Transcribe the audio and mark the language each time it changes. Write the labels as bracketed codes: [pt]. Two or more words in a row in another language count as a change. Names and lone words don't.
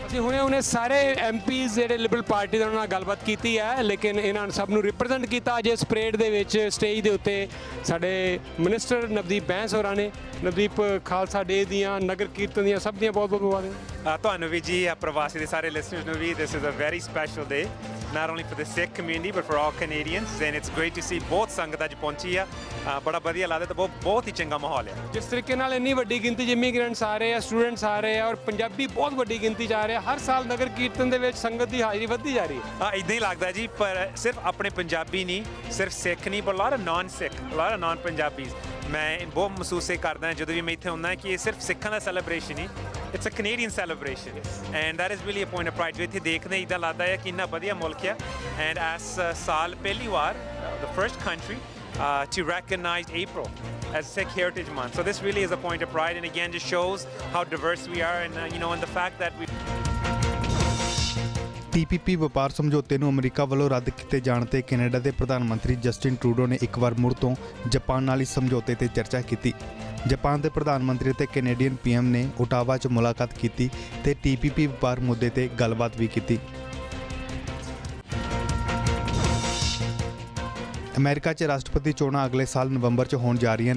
[pa] ਅਸੀਂ ਹੁਣੇ ਸਾਰੇ ਐਮਪੀਜ਼ ਜਿਹੜੇ ਲਿਬਰਲ ਪਾਰਟੀ ਦੇ ਉਹਨਾਂ ਨਾਲ ਗੱਲਬਾਤ ਕੀਤੀ ਹੈ, ਲੇਕਿਨ ਇਹਨਾਂ ਨੇ ਸਭ ਨੂੰ ਰਿਪਰੈਜ਼ੈਂਟ ਕੀਤਾ ਅੱਜ ਇਸ ਪਰੇਡ ਦੇ ਵਿੱਚ। ਸਟੇਜ ਦੇ ਉੱਤੇ ਸਾਡੇ ਮਿਨਿਸਟਰ ਨਵਦੀਪ ਬੈਂਸ ਹੋਰਾਂ ਨੇ। ਨਵਦੀਪ, ਖਾਲਸਾ ਡੇ ਦੀਆਂ ਨਗਰ ਕੀਰਤਨ ਦੀਆਂ ਸਭ ਦੀਆਂ ਬਹੁਤ ਬਹੁਤ ਮੁਬਾਰਕਾਂ। ਤੁਹਾਨੂੰ ਵੀ ਜੀ, ਪ੍ਰਵਾਸੀ ਦੇ ਸਾਰੇ ਲਿਸਨਰਸ ਨੂੰ ਵੀ। [en] This is a very special day, not only for the Sikh community but for all Canadians, and it's great to see [pa] ਬਹੁਤ ਸੰਗਤ ਅੱਜ ਪਹੁੰਚੀ ਆ। ਬੜਾ ਵਧੀਆ ਲੱਗਦਾ ਤੇ ਬਹੁਤ ਹੀ ਚੰਗਾ ਮਾਹੌਲ ਹੈ। ਜਿਸ ਤਰੀਕੇ ਨਾਲ ਇੰਨੀ ਵੱਡੀ ਗਿਣਤੀ 'ਚ ਇਮੀਗ੍ਰੈਂਟਸ ਆ ਰਹੇ ਆ, ਸਟੂਡੈਂਟਸ ਆ ਰਹੇ ਆ ਔਰ ਪੰਜਾਬੀ ਬਹੁਤ ਵੱਡੀ ਗਿਣਤੀ 'ਚ ਆ ਰਹੇ ਆ। ਹਰ ਸਾਲ ਨਗਰ ਕੀਰਤਨ ਦੇ ਵਿੱਚ ਸੰਗਤ ਦੀ ਹਾਜ਼ਰੀ ਵੱਧਦੀ ਜਾ ਰਹੀ ਹੈ। ਇੱਦਾਂ ਹੀ ਲੱਗਦਾ ਜੀ, ਪਰ ਸਿਰਫ ਆਪਣੇ ਪੰਜਾਬੀ ਨਹੀਂ, ਸਿਰਫ ਸਿੱਖ ਨਹੀਂ, ਪਰ [en] lot of non-Sikh, lot of non-Punjabis। [pa] ਮੈਂ ਬਹੁਤ ਮਹਿਸੂਸ ਕਰਦਾ ਜਦੋਂ ਵੀ ਮੈਂ ਇੱਥੇ ਹੁੰਦਾ ਕਿ ਇਹ ਸਿਰਫ ਸਿੱਖਾਂ ਦਾ ਸੈਲੀਬ੍ਰੇਸ਼ਨ ਨਹੀਂ, [en] it's a Canadian celebration, and that is really a point of pride। [pa] ਜੋ ਇੱਥੇ ਦੇਖਦੇ ਇੱਦਾਂ ਲੱਗਦਾ ਹੈ ਕਿ ਇੰਨਾ ਵਧੀਆ ਮੁਲਕ ਹੈ। [en] and as [pa] ਸਾਲ ਪਹਿਲੀ ਵਾਰ [en] the first country to recognize April as Sikh Heritage Month, so this really is a point of pride, and again just shows how diverse we are, and and the fact that we [pa] TPP ਵਪਾਰ ਸਮਝੌਤੇ ਨੂੰ ਅਮਰੀਕਾ ਵੱਲੋਂ ਰੱਦ ਕੀਤੇ ਜਾਣ ਤੇ ਕੈਨੇਡਾ ਦੇ ਪ੍ਰਧਾਨ ਮੰਤਰੀ ਜਸਟਿਨ ਟਰੂਡੋ ਨੇ ਇੱਕ ਵਾਰ ਮੁੜ ਤੋਂ ਜਾਪਾਨ ਨਾਲ ਇਸ ਸਮਝੌਤੇ ਤੇ ਚਰਚਾ ਕੀਤੀ। ਜਾਪਾਨ ਦੇ ਪ੍ਰਧਾਨ ਮੰਤਰੀ ਤੇ ਕੈਨੇਡੀਅਨ ਪੀਐਮ ਨੇ ਓਟਾਵਾ 'ਚ ਮੁਲਾਕਾਤ ਕੀਤੀ ਤੇ TPP ਵਪਾਰ ਮੁੱਦੇ ਤੇ ਗੱਲਬਾਤ ਵੀ ਕੀਤੀ। ਅਮਰੀਕਾ 'ਚ ਰਾਸ਼ਟਰਪਤੀ ਚੋਣਾਂ ਅਗਲੇ ਸਾਲ ਨਵੰਬਰ 'ਚ ਹੋਣ ਜਾ ਰਹੀਆਂ ਨੇ।